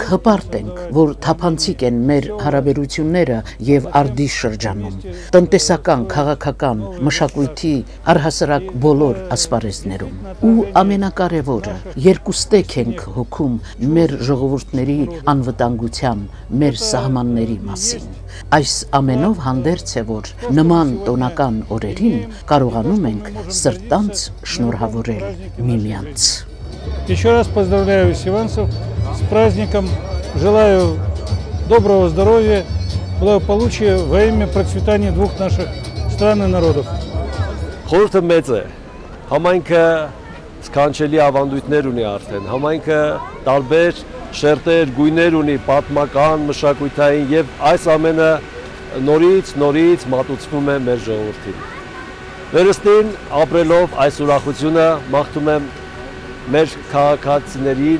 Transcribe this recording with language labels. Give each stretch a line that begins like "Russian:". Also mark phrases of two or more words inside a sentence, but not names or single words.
Armenian: հպարտ ենք, որ թափանցիկ են մեր հարաբերությունները եւ արդի շրջանում, տնտեսական, քաղաքական, մշակույթի, առհասարակ բոլոր ասպարեզներում։ Ու ամենակարևորը, երկուստեք ենք հոգում մեր ժողովուրդների անվտանգության, մեր սահմանների մասին։ Այս ամենով հանդերձ է, որ նման տոնական օրերին կարողանում ենք սրտանց շնորհավորել միմյանց։
Russian: Еще раз поздравляю севанцев с праздником, желаю доброго здоровья, благополучия во имя процветания двух наших стран и народов.
Armenian: Խորհուրդը մեծ է, համայնքը սքանչելի ավանդույթներ ունի արդեն, համայնքը տարբեր շերտեր, գույներ ունի, պատմական, մշակութային եւ այս ամենը նորից մատուցվում է մեր ժողովրդին։ Վերստին ապրելով այս ուրախությունը մաղթում եմ մեր քաղաքացիներին,